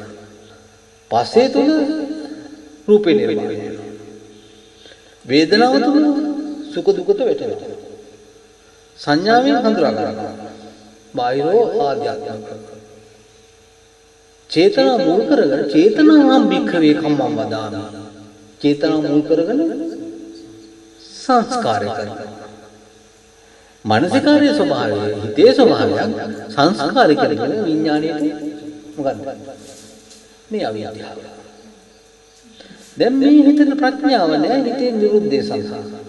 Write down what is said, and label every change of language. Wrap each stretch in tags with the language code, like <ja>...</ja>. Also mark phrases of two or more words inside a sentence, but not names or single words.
<si>පස්සේ තුල රූපේ නිර්මාණය වෙනවා. වේදනාව තුල සුඛ දුකට වැටෙනවා. සංඥාවෙන් හඳුනා ගන්නවා. බාහිරෝ ආධ්‍යාත්මික. චේතනා මුල් කරගෙන</si> <pi>චේතනාම් භික්ඛවේ කම්මං වදාමි.</pi> <si>චේතනා මුල් කරගෙන සංස්කාරය කරනවා. මානසිකාරයේ ස්වභාවය, හිතේ ස්වභාවයක් සංස්කාරය කරගෙන විඥාණයට මොකද්ද? මේ අවිද්‍යාව. දැන් මේ හිතේ ප්‍රඥාව නැහැ, හිතේ නිරුද්ධේ සංසාර.</si>